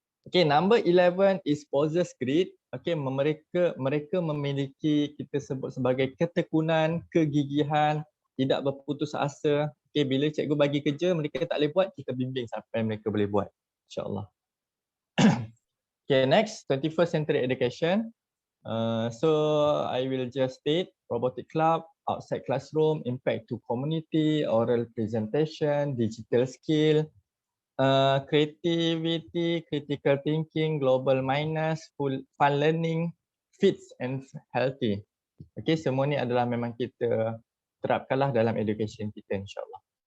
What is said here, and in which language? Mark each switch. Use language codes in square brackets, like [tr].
[en] Okay, number 11 is possess grit. [ms] Okay, mereka memiliki, kita sebut sebagai ketekunan, kegigihan, tidak berputus asa. Okay, bila cikgu bagi kerja mereka tak boleh buat, kita bimbing sampai mereka boleh buat, insyaAllah. [en] Okay, next, 21st century education. So I will just state robotic club, outside classroom, impact to community, oral presentation, digital skill, creativity, critical thinking, global mindedness, fun learning, fit and healthy. [ms] Okay, semua ni adalah memang kita terapkanlah dalam education kita, insyaAllah.